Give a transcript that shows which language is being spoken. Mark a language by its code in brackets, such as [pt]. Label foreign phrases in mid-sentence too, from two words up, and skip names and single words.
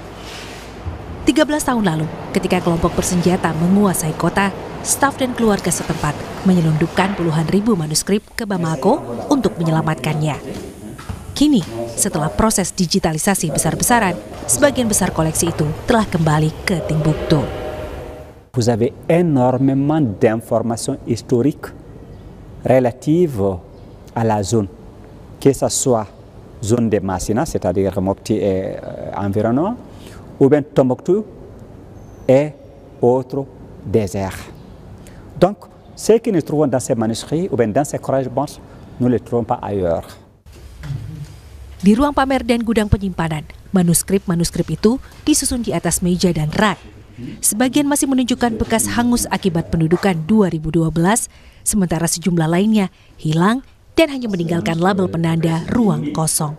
[id] 13 tahun lalu, ketika kelompok bersenjata menguasai kota, staf dan keluarga setempat menyelundupkan puluhan ribu manuskrip ke Bamako untuk menyelamatkannya. Kini, setelah proses digitalisasi besar-besaran, sebagian besar koleksi itu telah kembali ke Timbuktu. [fr] Vous avez énormément d'informations historiques relatives à la zone, que ce soit zone de Massina, c'est-à-dire Mopti et environnement, ou bien Tombouctou et autres déserts. Donc, ce que nous trouvons dans ces manuscrits ou bien dans ces correspondances, nous ne les trouvons pas ailleurs. [id] Di ruang pamer dan gudang penyimpanan, manuskrip-manuskrip itu disusun di atas meja dan rak. Sebagian masih menunjukkan bekas hangus akibat pendudukan 2012, sementara sejumlah lainnya hilang dan hanya meninggalkan label penanda ruang kosong.